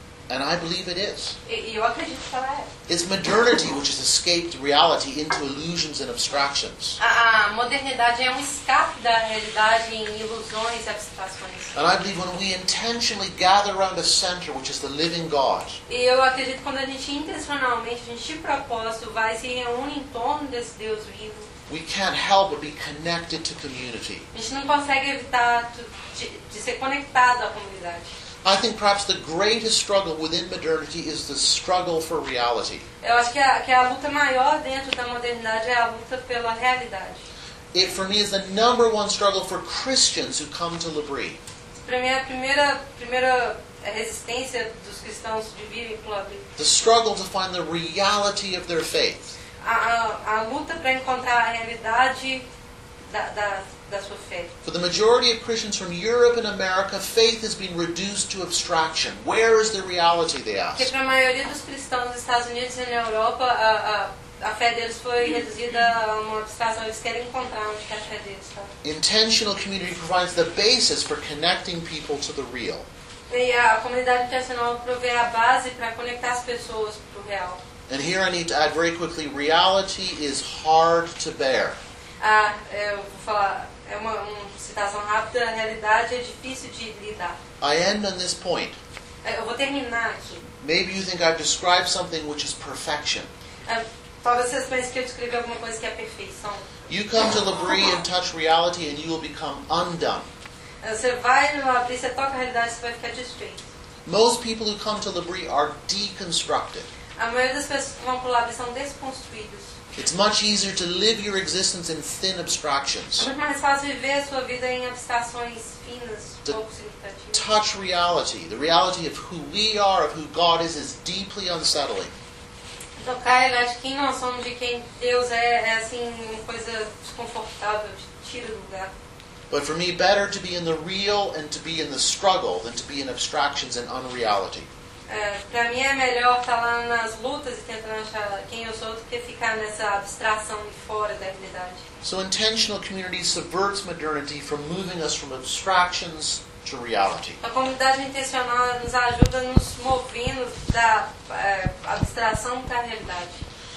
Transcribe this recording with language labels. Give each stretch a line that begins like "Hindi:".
English: And I believe it is.
Portuguese: Eu acredito que ela é.
English: It's modernity which has escaped reality into illusions and abstractions.
Portuguese: A modernidade é escape da realidade em ilusões e abstrações.
English: And I believe when we intentionally gather around a center which is the living God.
Portuguese: E eu acredito quando a gente intencionalmente, a gente de propósito, vai se reúne em torno desse Deus vivo.
English: We can't help but be connected to community.
Portuguese: A gente não consegue evitar de ser conectado à comunidade.
English: I think perhaps the greatest struggle within modernity is the struggle for reality.
Portuguese: Eu acho que a luta maior dentro da modernidade é a luta pela realidade.
English: It for me is the number one struggle for Christians who come to Labrie.
Portuguese: Para mim é a primeira resistência dos cristãos de vir em Labrie.
English: The struggle to find the reality of their faith.
Portuguese: a luta para encontrar a realidade da sua fé.
English: For the majority of Christians from Europe and America, faith has been reduced to abstraction. Where is the reality, they ask?
Portuguese: Porque para a maioria dos cristãos dos Estados Unidos e na Europa, a fé deles foi reduzida a uma abstração. Eles querem encontrar onde que a fé deles está.
English: Intentional community provides the basis for connecting people to the real.
Portuguese: E a comunidade intencional provê a base para conectar as pessoas para o real.
English: And here I need to add very quickly, reality is hard to bear.
Portuguese: Eu vou falar uma citação rápida, a realidade é difícil de lidar.
English: I end on this point.
Portuguese: Eu vou terminar aqui.
English: Maybe you think I've described something which is perfection.
Portuguese: Talvez vocês pensem que eu descrevi alguma coisa que é perfeição.
English: You come to Labrie and touch reality and you will become undone.
Portuguese: Você vai no Labrie, você toca a realidade e você vai ficar desfeito.
English: Most people who come to Labrie are deconstructed.
Portuguese: A maioria das pessoas que vão para o Labrie são desconstruídos.
English: It's much easier to live your existence in thin abstractions.
Portuguese: É muito mais fácil viver a sua vida em abstrações finas, pouco significativas.
English: Touch reality, the reality of who we are, of who God is deeply unsettling.
Portuguese: Tocar a realidade de quem nós somos, de quem Deus é, é assim uma coisa desconfortável, tira do lugar.
English: But for me, better to be in the real and to be in the struggle than to be in abstractions and unreality.
Portuguese: Para mim é melhor estar lá nas lutas e tentando achar quem eu sou do que ficar nessa abstração e fora da realidade.
English: So intentional community subverts modernity from moving us from abstractions to reality.
Portuguese: A comunidade intencional nos ajuda nos movendo da abstração para a realidade.